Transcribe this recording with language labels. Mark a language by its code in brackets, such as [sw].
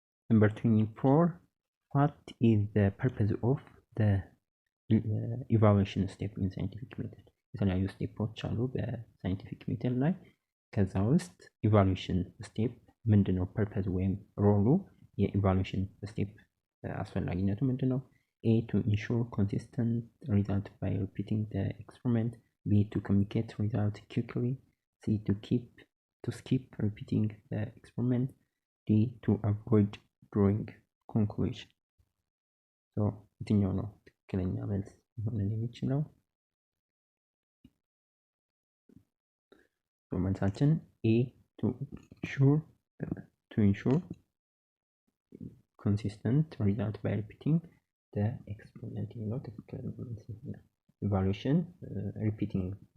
[en] Number 24, what is the purpose of the evaluation step in scientific method? [am] የተለያዩ ስቴፖች አሉ በሳይንቲፊክ ሜተድ ላይ። ከዛ ውስጥ ኢቫሉዌሽን ስቴፕ ምንድነው? ፐርፐዝ ወይም ሮሉ የኢቫሉዌሽን ስቴፕ አስፈላጊነቱ ምንድነው? [en] A to ensure consistent result by repeating the experiment. B to communicate result quickly. C to skip repeating the experiment. D to avoid drawing conclusion. [am] So የትኛው ነው ትክክለኛ መልስ ሊሆን የሚችለው? መልሳችን [en] A to ensure consistent result by repeating the experiment [am] የሚለው ትክክለኛ መልስ ነው። ኢቫሉዌሽን ሪፒቲንግ